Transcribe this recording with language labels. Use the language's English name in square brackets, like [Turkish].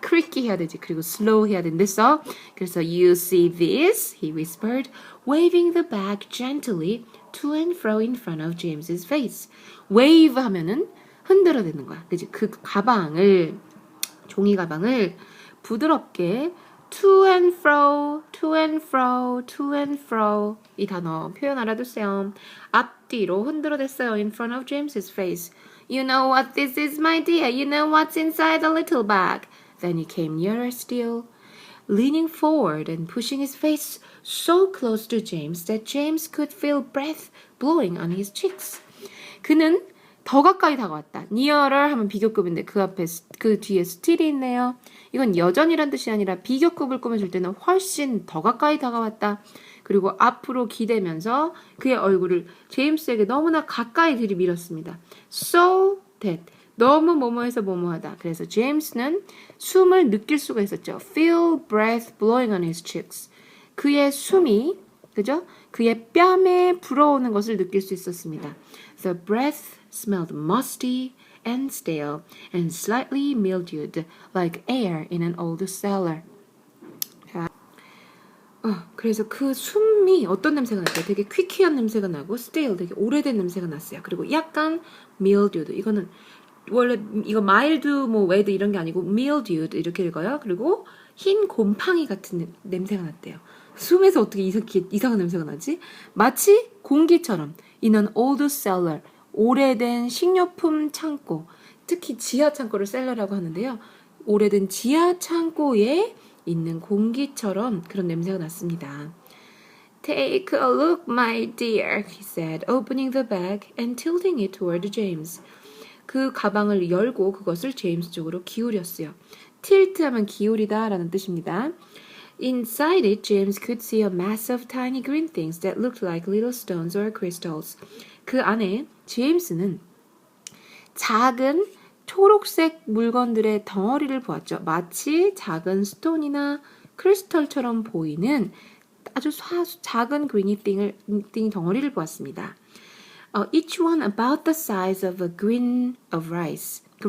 [Korean] creaky 해야 되지. 그리고 slow 해야 된댔어. [English] 그래서 you see this? He whispered, waving the bag gently to and fro in front of James's face. [Korean] wave 하면은 흔들어대는 거야. 그치? 그 가방을 종이 가방을 부드럽게 to and fro, to and fro, to and fro 이 단어 표현 알아두세요. 앞뒤로 흔들어댔어요. [English] in front of James's face. You know what this is, my dear. You know what's inside the little bag. Then he came nearer still, leaning forward and pushing his face so close to James that James could feel breath blowing on his cheeks. [Korean] 그는 더 가까이 다가왔다. nearer 하면 비교급인데 그 뒤에 still이 있네요. 이건 여전이란 뜻이 아니라 비교급을 꾸며줄 때는 훨씬 더 가까이 다가왔다. 그리고 앞으로 기대면서 그의 얼굴을 제임스에게 너무나 가까이 들이밀었습니다. So that 너무 뭐뭐해서 뭐뭐하다. 그래서 제임스는 숨을 느낄 수가 있었죠. [English] Feel breath blowing on his cheeks. [Korean] 그의 숨이 그죠? 그의 뺨에 불어오는 것을 느낄 수 있었습니다. [English] The breath smelled musty and stale and slightly mildewed like air in an old cellar. [Korean] 그래서 그 숨이 어떤 냄새가 났어요? 되게 퀴퀴한 냄새가 나고 stale 되게 오래된 냄새가 났어요. 그리고 약간 mildewed 이거는 원래 이거 mild 뭐 wet 이런 게 아니고 mildewed 이렇게 읽어요. 그리고 흰 곰팡이 같은 냄새가 났대요. 숨에서 어떻게 이상한 냄새가 나지? 마치 공기처럼 [English] in an old cellar [Korean] 오래된 식료품 창고 특히 지하 창고를 셀러라고 하는데요. 오래된 지하 창고에 있는 공기처럼 그런 냄새가 났습니다. [English] Take a look, my dear, he said, opening the bag and tilting it toward James. [Korean] 그 가방을 열고 그것을 제임스 쪽으로 기울였어요. tilt 하면 기울이다 라는 뜻입니다. [English] Inside it, James could see a mass of tiny green things that looked like little stones or crystals. [Korean] 그 안에 제임스는 작은 초록색 물건들의 덩어리를 보았죠. 마치 작은 스톤이나 크리스털처럼 보이는 아주 작은 green 덩어리를 보았습니다. [English] Each one about the size of a grain of rice.